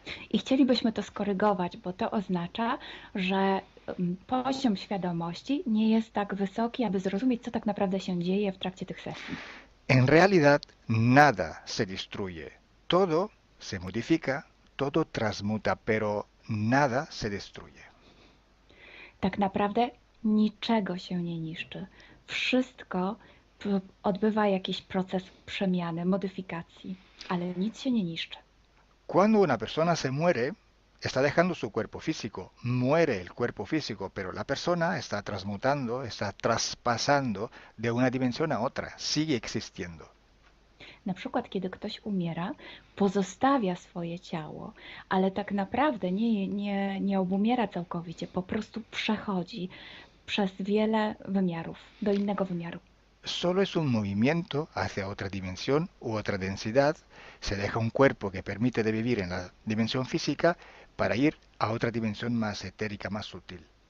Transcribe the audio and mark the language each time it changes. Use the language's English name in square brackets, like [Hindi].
[Polish] I chcielibyśmy to skorygować, bo to oznacza, że poziom świadomości nie jest tak wysoki, aby zrozumieć, co tak naprawdę się dzieje w trakcie tych sesji. [Spanish] En realidad, nada se destruye. Todo se modifica, todo transmuta, pero nada se destruye. [Polish] Tak naprawdę niczego się nie niszczy. Wszystko odbywa jakiś proces przemiany, modyfikacji, ale nic się nie niszczy. [Spanish] Cuando una persona se muere, está dejando su cuerpo físico, muere el cuerpo físico, pero la persona está transmutando, está traspasando de una dimensión a otra, sigue existiendo. [Polish] Na przykład, kiedy ktoś umiera, pozostawia swoje ciało, ale tak naprawdę nie obumiera całkowicie, po prostu przechodzi przez wiele wymiarów, do innego wymiaru. [Spanish] Solo es un movimiento hacia otra dimensión u otra densidad, se deja un cuerpo que permite de vivir en la dimensión física para ir a otra dimensión más etérica, más sutil.